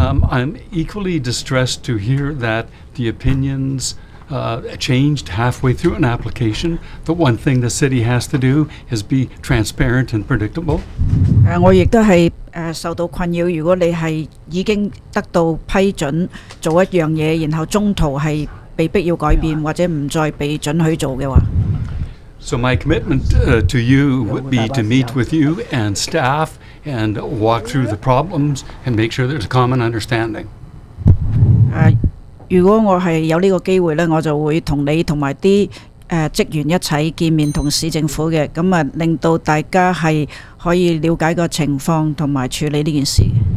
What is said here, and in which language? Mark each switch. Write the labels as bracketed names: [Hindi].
[English] I'm equally distressed to hear that the opinions changed halfway through an application. The one thing the city has to do is be transparent and predictable. [Cantonese] 我亦都係受到困擾。如果你係已經得到批准做一樣嘢，然後中途係被逼要改變或者唔再被准許做嘅話。 [English] So my commitment to you would be to meet with you and staff and walk through the problems and make sure there's a common understanding. [Cantonese] 如果我係有呢個機會咧，我就會同你同埋啲職員一齊見面同市政府嘅，咁啊令到大家係可以了解個情況同埋處理呢件事。